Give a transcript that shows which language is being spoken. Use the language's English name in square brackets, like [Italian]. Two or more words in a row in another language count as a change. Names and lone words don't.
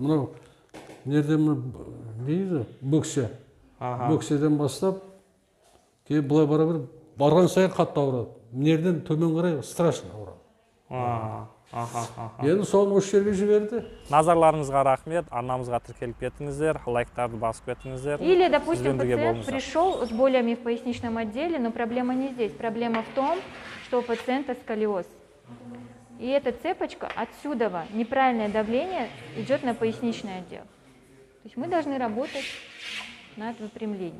[Kazakh] Мынау нерден дейді, бөксе. Бөкседен бастап, кейін былай бара бер, барған сайын қатты ауырады. Нерден төмен қарай страшно ауырады. Енді соны осы жерге жіберді. Назарларыңызға рахмет, арнамызға тіркеліп кетіңіздер, лайктарды басып кетіңіздер. [Russian] Или, допустим, пациент пришел с болями в поясничном отделе, но проблема не здесь. Проблема в том, что у пациента сколиоз. И эта цепочка отсюда, неправильное давление, идет на поясничный отдел. То есть мы должны работать над выпрямлением.